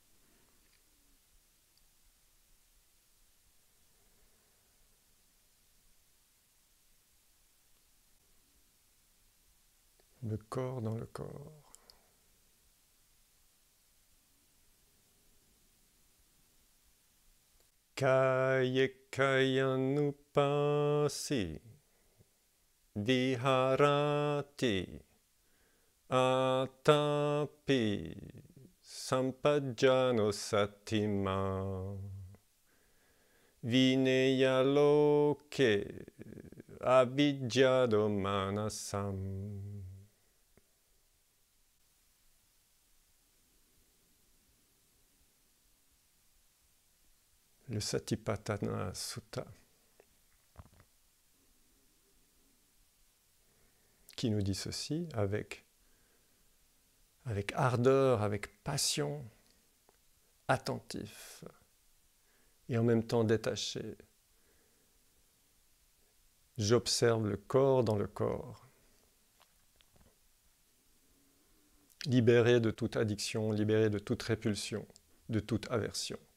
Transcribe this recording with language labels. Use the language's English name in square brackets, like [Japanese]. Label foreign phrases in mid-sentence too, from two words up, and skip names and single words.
[French] Le corps dans le corps. [Pali] Kaye kayanupasi viharati atapi sampajjano satima vineyaloke abhijjado manasam. [French] Le Satipatthana Sutta, qui nous dit ceci avec ardeur, avec passion, attentif et en même temps détaché. J'observe le corps dans le corps, libéré de toute addiction, libéré de toute répulsion, de toute aversion.